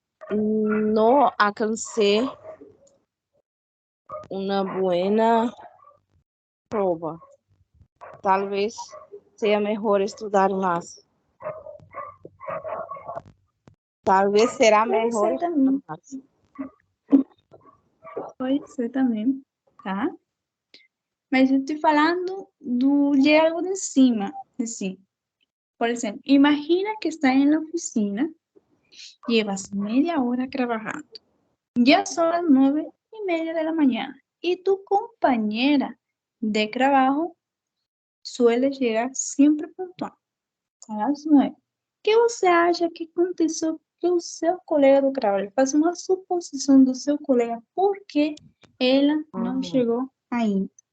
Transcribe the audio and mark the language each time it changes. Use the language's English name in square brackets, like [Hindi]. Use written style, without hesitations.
[Spanish] No alcancé una buena prueba. Tal vez sea mejor estudiar más. Tal vez será mejor estudar más. [Portuguese] Pode ser também, tá? Mas eu estou falando de algo de cima, assim. Por exemplo, [Spanish] imagina que está en la oficina, llevas media hora trabajando, ya son las 9:30 de la mañana y tu compañera de trabajo suele llegar [Portuguese] sempre pontual, às 9. O que você acha que aconteceu que o seu colega do trabalho? Faz uma suposição do seu colega, por que ela não chegou ainda?